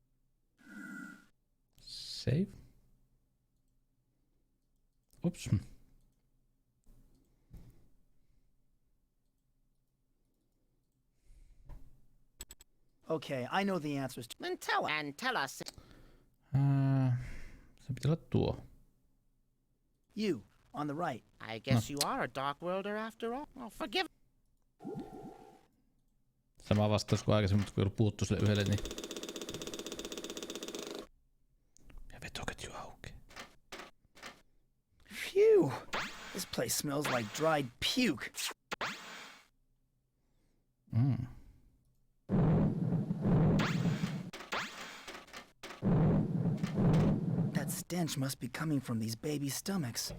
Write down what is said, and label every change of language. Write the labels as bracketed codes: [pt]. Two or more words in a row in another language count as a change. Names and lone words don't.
[en] Save. Oops. Okay, I know the answers to... Then tell us. [fi] Se pitää olla tuo. [en] You, on the right. I guess you are a dark worlder after all. Oh, forgive. [fi] Sama vastaus kuin aikaisemmin, kun ei ollut puuttu sille yhdelle, niin... Ja vetoketju auki. Phew! [en] This place smells like dried puke. That stench must be coming from these baby stomachs.